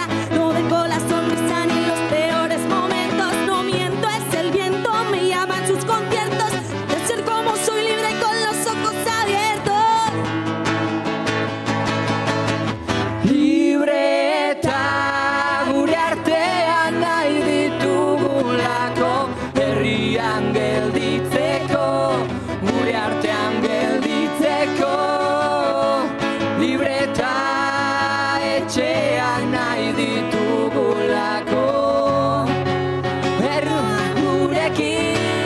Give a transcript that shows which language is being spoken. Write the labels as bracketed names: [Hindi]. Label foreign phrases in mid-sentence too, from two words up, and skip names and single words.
[Spanish] No dejo la sonrisa ni en los peores momentos. No miento, es el viento, me llama en sus conciertos. De ser como soy, libre y con los ojos abiertos. [Basque] Libreta gure artean nahi ditugulako, herrian gelditzeko, gure artean gelditzeko. Libreta etxean nahi ditugulako, herrian gurekin.